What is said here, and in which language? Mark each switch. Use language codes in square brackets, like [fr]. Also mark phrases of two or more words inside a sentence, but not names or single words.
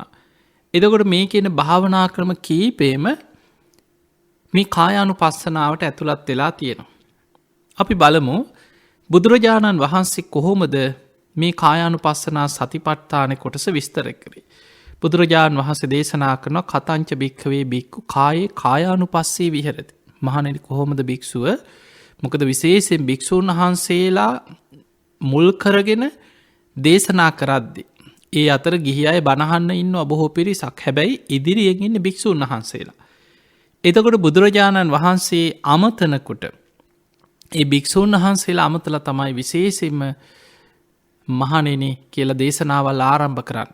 [si] එතකොට මේ කියන භාවනා ක්‍රම කීපේම මේ කායානුපස්සනාවට ඇතුළත් වෙලා තියෙනවා. අපි බලමු බුදුරජාණන් වහන්සේ කොහොමද මේ කායානුපස්සනා සතිපට්ඨාන කොටස විස්තර කරේ. බුදුරජාණන් වහන්සේ දේශනා කරනවා [pi] කතංච භික්ඛවේ භික්ඛු කායේ කායානුපස්සී විහෙරති. [si] මහණෙනි කොහොමද භික්ෂුව, මොකද විශේෂයෙන් භික්ෂූන් වහන්සේලා මුල් කරගෙන දේශනා කරද්දී ඒ අතර ගිහි අය බණහන්න ඉන්නවා බොහෝ පිරිසක්. හැබැයි ඉදිරියෙන් ඉන්නේ භික්ෂූන් වහන්සේලා. එතකොට බුදුරජාණන් වහන්සේ අමතනකොට ඒ භික්ෂූන් වහන්සේලා අමතලා තමයි විශේෂයෙන්ම මහණෙනි කියලා දේශනාවල් ආරම්භ කරන්න.